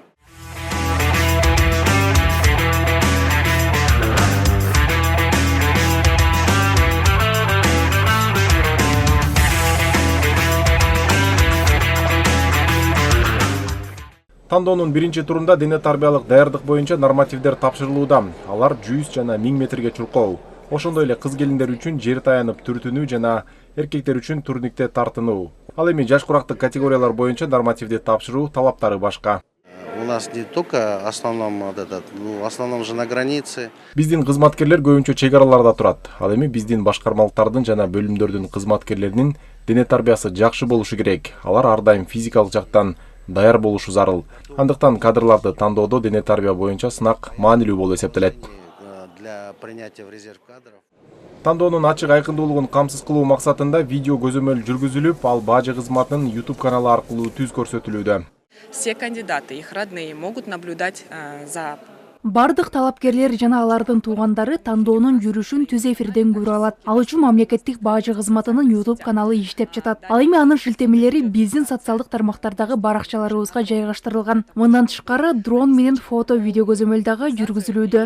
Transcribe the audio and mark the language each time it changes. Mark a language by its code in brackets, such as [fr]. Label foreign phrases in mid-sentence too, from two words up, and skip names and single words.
[ky] Тандоонун биринчи турунда дене тарбиялык даярдык боюнча нормативдер тапшырылууда. Алар 100 жана 1000 метрге чуркоо. Ошондой эле кыз келиндер үчүн жер таянып түртүнүү жана эркектер үчүн турникте тартынуу. Ал эми жаш курактык категориялар боюнча нормативди тапшыруу талаптары башка. [ru] У нас не только основном же на границе. [ky] Биздин кызматкерлер көбүнчө чек араларда турат. Ал эми биздин башкармалыктардын жана бөлүмдөрдүн кызматкерлеринин дене тарбиясы жакшы болушу керек. Алар ар дайым физикалык жактан даяр болушу зарыл. Андыктан кадрларды тандоодо дене тарбия боюнча сынак маанилүү болуп эсептелет. [ru] Для принятия в резерв кадров. [ky] Тандоонун ачык айкындуулугун камсыз кылуу максатында видео көзөмөл жүргүзүлүп, ал бажы кызматынын YouTube каналы аркылуу түз көрсөтүлүүдө. [ru] Все кандидаты, их родные могут наблюдать за... [ky] Бардык талапкерлер жана алардын туугандары тандоонун жүрүшүн түз эфирден көрө алат. Ал үчүн мамлекеттик бажы кызматынын YouTube каналы иштеп жатат. Ал эми анын шилтемелери биздин социалдык тармактардагы баракчаларыбызга жайгаштырылган. Мындан тышкары дрон менен фото видео көзөмөл дагы жүргүзүлүүдө.